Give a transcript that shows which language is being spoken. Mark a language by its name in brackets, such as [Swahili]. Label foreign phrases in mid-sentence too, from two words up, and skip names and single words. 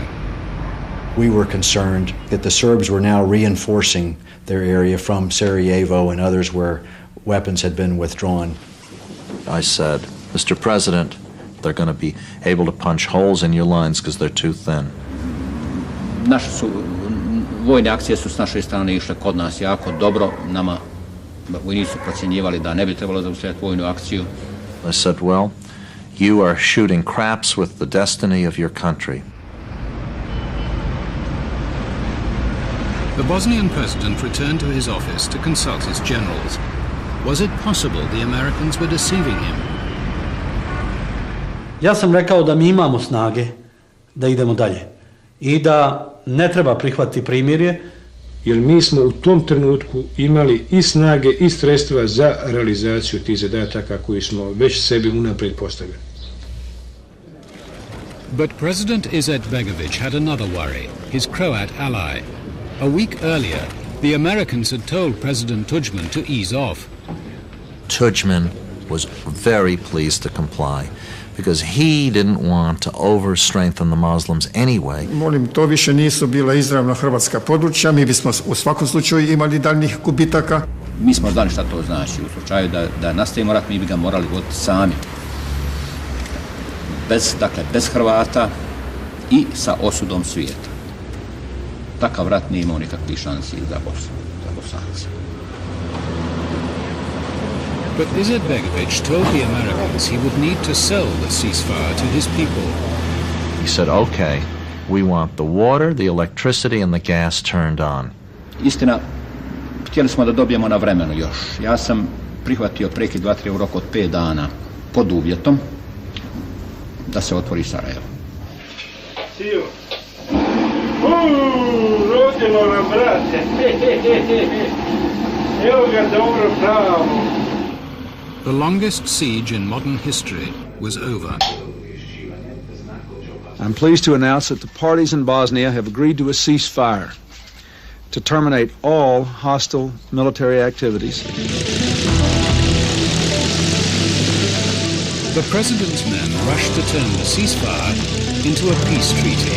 [English] We were concerned that the Serbs were now reinforcing their area from Sarajevo and others where weapons had been withdrawn. I said, Mr. President, they're going to be able to punch holes in your lines because they're too thin. [Bosnian] Vojne akcije su s naše strane išle kod nas jako dobro. Nama vojnici su procjenjivali da ne bi trebalo zaustaviti vojnu akciju. [English] I said, well, you are shooting craps with the destiny of your country. The Bosnian president returned to his office to consult his generals. Was it possible the Americans were deceiving him? [Bosnian] Ja sam rekao da mi imamo snage da idemo dalje i da ne treba prihvatiti primirje. Jer mi smo u tom trenutku imali i snage i sredstva za realizaciju tih zadataka koji smo već sebi unaprijed postavili. [English] But President Izetbegović had another worry, his Croat ally. A week earlier, the Americans had told President Tudjman to ease off. Tudjman was very pleased to comply because he didn't want to over-strengthen the Muslims anyway. [Croatian] Molim, to više nisu bila izravno hrvatska područja, mi bismo u svakom slučaju imali daljnjih gubitaka. [Bosnian] Mi smo znali šta to znači. U slučaju da nastavimo rat, mi bi ga morali voditi sami. Bez Hrvata i sa osudom svijeta. Takav rat nije imao nikakvih šansi za Bosance. [English] But Izetbegović told the Americans he would need to sell the ceasefire to his people. He said, okay, we want the water, the electricity and the gas turned on. [Bosnian] Istina, htjeli smo da dobijemo na vremenu još. Ja sam prihvatio prekid vatre u roku od 5 dana pod uvjetom da se otvori Sarajevo. Sio. Rodilo nam, brate. Evo ga dobro pravo. [English] The longest siege in modern history was over. I'm pleased to announce that the parties in Bosnia have agreed to a ceasefire to terminate all hostile military activities. The president's men rushed to turn the ceasefire into a peace treaty.